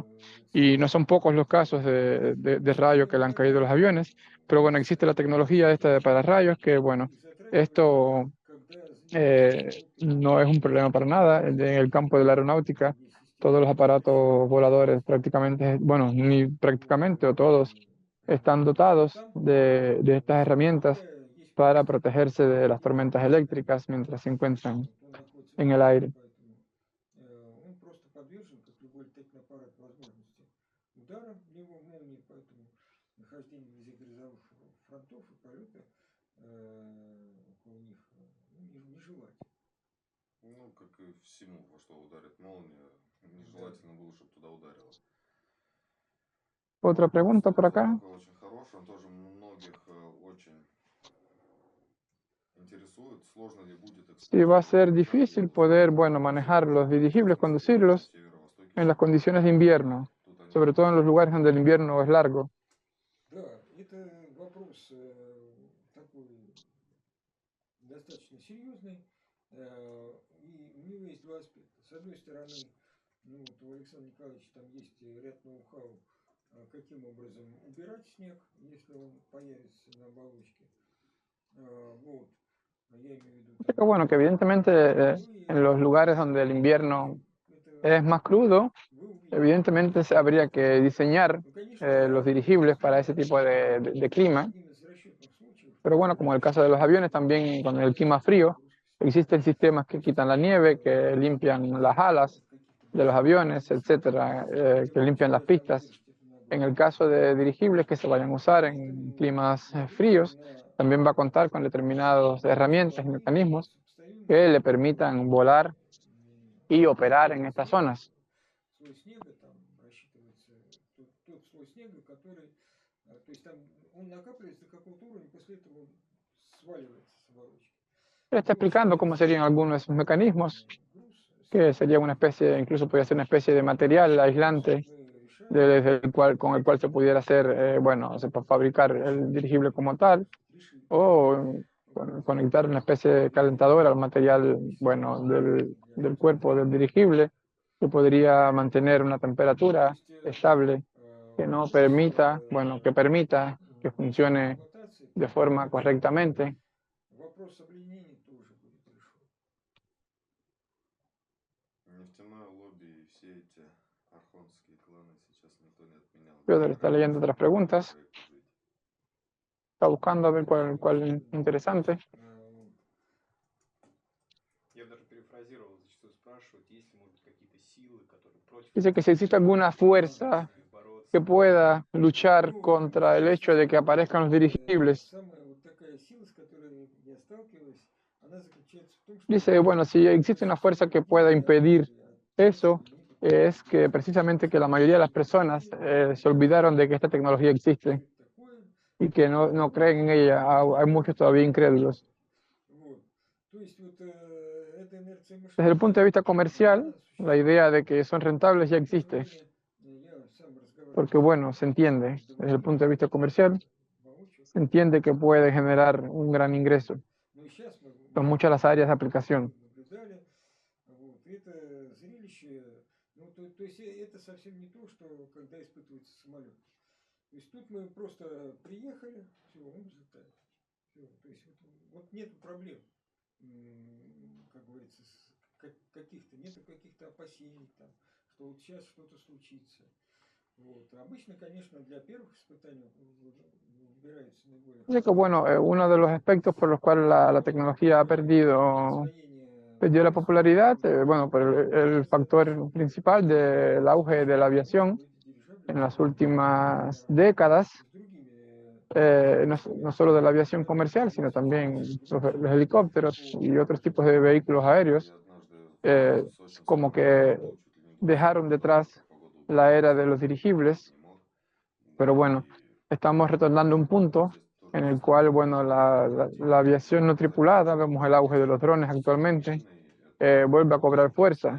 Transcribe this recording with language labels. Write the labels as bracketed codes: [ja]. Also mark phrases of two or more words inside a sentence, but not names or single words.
[es] Y no son pocos los casos de rayos que le han caído a los aviones, pero bueno, existe la tecnología esta de pararrayos que, bueno, esto no es un problema para nada. En el campo de la aeronáutica, todos los aparatos voladores prácticamente, bueno, ni prácticamente o todos están dotados de estas herramientas para protegerse de las tormentas eléctricas mientras se encuentran en el aire. [ru] Он просто подвержен, как любой летательный аппарат, возможности удара в него молнии, поэтому нахождение вблизи грозовых фронтов и полета около них нежелательно. Ну, как и всему, во что ударит молния, нежелательно было, чтобы туда ударило. [es] Otra pregunta por acá. [ru] Очень хороший, он тоже многих очень интересует. Сложно ли будет [es] Si va a ser difícil poder, bueno, manejar los dirigibles, conducirlos en las condiciones de invierno, sobre todo en los lugares donde el invierno es largo. [ru] Да, это вопрос такой достаточно серьезный, и у него есть два аспекта. С одной стороны, ну, вот у Александра Николаевича там есть ряд ноу-хау, каким образом убирать снег, если он появится на оболочке. Вот. Я имею в виду... [es] Pero bueno, que evidentemente en los lugares donde el invierno es más crudo, evidentemente habría que diseñar los dirigibles para ese tipo de clima. Pero bueno, como en el caso de los aviones, también con el clima frío, existen sistemas que quitan la nieve, que limpian las alas de los aviones, etcétera, que limpian las pistas. En el caso de dirigibles que se vayan a usar en climas fríos, también va a contar con determinadas herramientas y mecanismos que le permitan volar y operar en estas zonas. [ru] Слой снега там рассчитывается тот слой снега, который, то есть там он накапливается до какого-то уровня, после этого он сваливается с оболочки. [es] Él está explicando cómo serían algunos de esos mecanismos, que sería una especie, incluso podría ser una especie de material aislante con el cual se pudiera hacer, bueno, se puede fabricar el dirigible como tal, o conectar una especie de calentador al material, bueno, del cuerpo del dirigible, que podría mantener una temperatura estable que no permita, bueno, que permita que funcione de forma correctamente. [ru] Вопрос обледенения тоже будет решен. Нефтяное лобби и все эти архонские кланы сейчас никто не отменял. [es] Piotr está leyendo otras preguntas. Está buscando a ver cuál es interesante. Dice que si existe alguna fuerza que pueda luchar contra el hecho de que aparezcan los dirigibles. [ru] она заключается в том, что [es] Dice, bueno, si existe una fuerza que pueda impedir eso, es que precisamente que la mayoría de las personas se olvidaron de que esta tecnología existe [ru] такое, [es] y que no creen en ella. Hay muchos todavía incrédulos. [ru] вот. То есть вот эта инерция [es] Desde el punto de [ru] мышления, [es] vista comercial, [ru] она [es] la [ru] существует. [es] idea de que son rentables ya existe, [ru] Сегодня я сам разговаривал [es] porque bueno, se entiende, desde el punto de vista comercial, [ru] воочию, [es] se entiende que puede generar un gran ingreso. [ru] но и сейчас [es] Son muchas las áreas de aplicación. [ru] наблюдали, вот, и это зрелище, ну, то есть это совсем не то, что когда испытывается самолет. То есть тут мы просто приехали, все, он взлетает. Всё. То есть вот нет проблем, как говорится, каких-то, нету каких-то опасений, там, что вот сейчас что-то случится. Вот. Obviamente, конечно, для первых испытаний выбирается наиболее [es] Así que bueno, uno de los aspectos por los cuales la tecnología ha perdió la popularidad, bueno, por el factor principal del auge de la aviación en las últimas décadas, no solo de la aviación comercial, sino también los helicópteros y otros tipos de vehículos aéreos, como que dejaron detrás la era de los dirigibles, pero bueno, estamos retornando a un punto en el cual, bueno, la aviación no tripulada, vemos el auge de los drones actualmente, vuelve a cobrar fuerza.